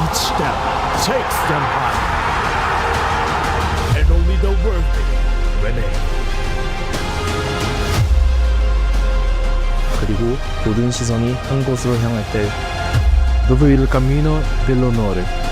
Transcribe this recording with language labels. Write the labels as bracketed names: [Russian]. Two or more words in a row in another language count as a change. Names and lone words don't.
[English] them takes them high. And only the worthy remain. [Korean] 그리고 모든 시선이 한 곳으로 향할 때 [Italian] Dove il cammino dell'onore.